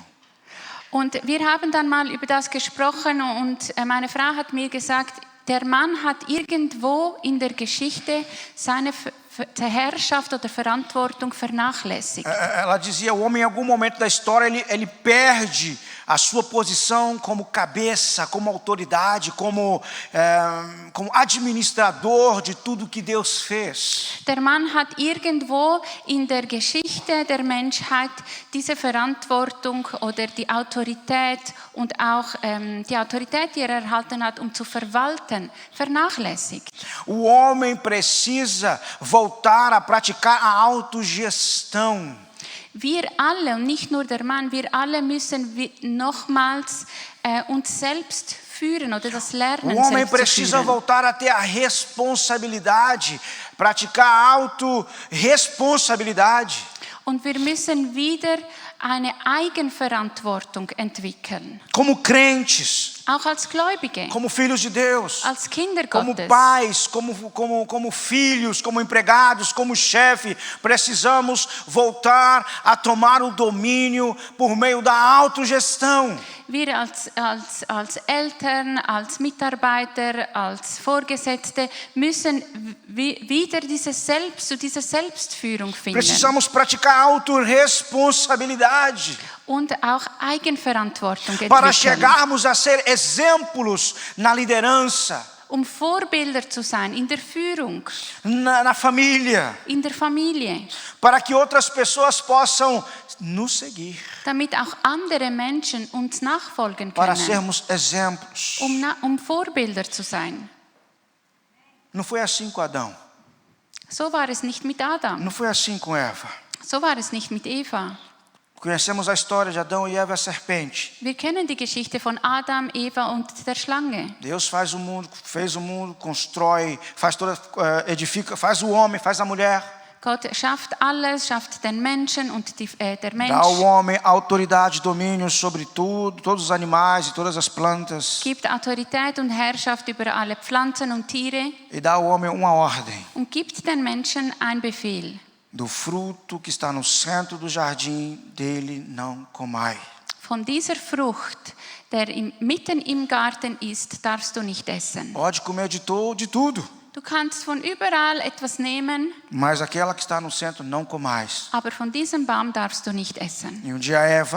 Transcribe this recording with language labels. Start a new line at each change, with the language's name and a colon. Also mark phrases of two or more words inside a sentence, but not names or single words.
German: Und wir haben dann mal über das gesprochen und meine Frau hat mir gesagt, der Mann hat irgendwo in der Geschichte seine die Herrschaft oder Verantwortung vernachlässigt.
Portuguese: Ela dizia, o homem em algum momento da história, ele perde a sua posição como cabeça, como autoridade, como administrador de tudo que Deus fez.
German: Der Mann hat irgendwo in der Geschichte der Menschheit diese Verantwortung oder die Autorität und auch die Autorität, die erhalten hat, zu verwalten, vernachlässigt.
Portuguese: O homem precisa voltar a praticar a autogestão.
German: Wir alle, und nicht nur der Mann, wir alle müssen nochmals uns selbst führen oder das Lernen
Portuguese: O homem
German: selbst zu
Portuguese: precisa
German: führen.
Portuguese: voltar a ter a responsabilidade, praticar a autorresponsabilidade.
German: Und wir müssen wieder eine Eigenverantwortung entwickeln.
Portuguese: Como crentes,
German: Auch als Gläubige,
Portuguese: como filhos de Deus,
German: als Kinder
Portuguese: como
German: Gottes.
Portuguese: pais, como filhos, como empregados, como chefe, precisamos voltar a tomar o domínio por meio da autogestão.
German: Wir als Eltern, als Mitarbeiter, als Vorgesetzte müssen wieder diese Selbstführung finden.
Portuguese: Precisamos praticar a autorresponsabilidade
German: Und auch Eigenverantwortung
Portuguese: para
German: entwickeln,
Portuguese: chegarmos a ser exemplos na liderança,
German: Vorbilder zu sein in der Führung,
Portuguese: na família,
German: in der Familie,
Portuguese: para que outras pessoas possam nos seguir,
German: damit auch andere Menschen uns nachfolgen
Portuguese: para
German: können,
Portuguese: sermos exemplos.
German: Vorbilder zu sein.
Portuguese: Não foi assim com Adão,
German: So war es nicht mit Adam,
Portuguese: não foi assim com Eva.
German: so war es nicht mit Eva.
Portuguese: Conhecemos a história de Adão e Eva e a serpente.
German: Wir kennen die Geschichte von Adam, Eva und der Schlange.
Portuguese: Deus fez o mundo, constrói, edifica, faz o homem, faz a mulher.
German: Gott schafft alles, schafft den Menschen und der Mensch.
Portuguese: Dá ao homem autoridade, domínio sobre tudo, todos os animais e todas as plantas.
German: Gibt Autorität und Herrschaft über alle Pflanzen und Tiere
Portuguese: E dá ao homem uma ordem.
German: und gibt den Menschen einen Befehl.
Portuguese: Do fruto que está no centro do jardim, dele não comai.
German: Von dieser Frucht, der mitten im Garten ist, darfst du nicht essen.
Portuguese: Pode comer de tudo,
German: Du kannst von überall etwas nehmen,
Portuguese: mas aquela que está no centro não comais.
German: aber von diesem Baum darfst du nicht essen.
Portuguese: E um dia Eva